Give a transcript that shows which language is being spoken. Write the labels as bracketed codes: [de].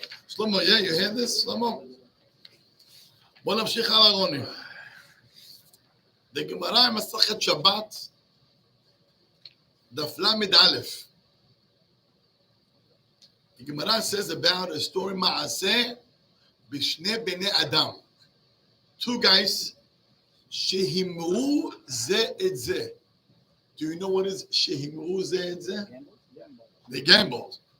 [en] Shlomo, yeah, you hear this, Shlomo? [he] בוא נמשיך הלאה, [en] רוני. [he] בגמרא מסכת שבת, דף ל"א. [en] The Gemara says about a story [he] מעשה בשני בני אדם. [en] Two guys [he] שהימרו זה את זה. [en] Do you know what is [he] שהימרו זה את זה? [en] They gambled.